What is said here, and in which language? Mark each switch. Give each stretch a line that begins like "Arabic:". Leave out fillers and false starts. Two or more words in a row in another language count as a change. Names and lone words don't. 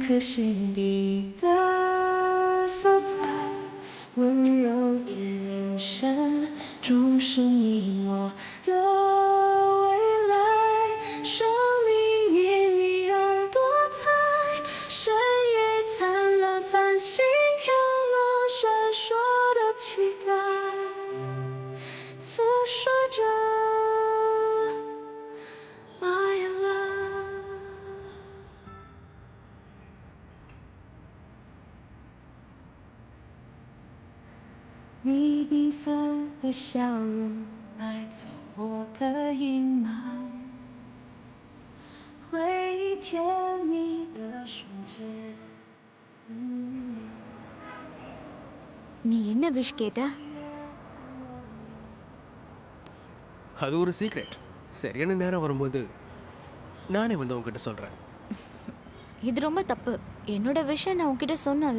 Chinese: 颗心底的色彩，温柔眼神，注视你我的未来，生命也一样多彩，深夜灿烂，繁星飘落，闪烁的期待，诉说着
English: my love。
Chinese: 你缤纷的笑容带走我的阴霾，回忆甜蜜的瞬间。
Tamil: நீ என்ன விஷ் கேட்ட? அது ஒரு சீக்ரெட். சரியான நேரம் வரும்போது நானே வந்து உங்ககிட்ட சொல்கிறேன். இது ரொம்ப தப்பு. என்னோட விஷயம் நான் உன்கிட்ட சொன்னல.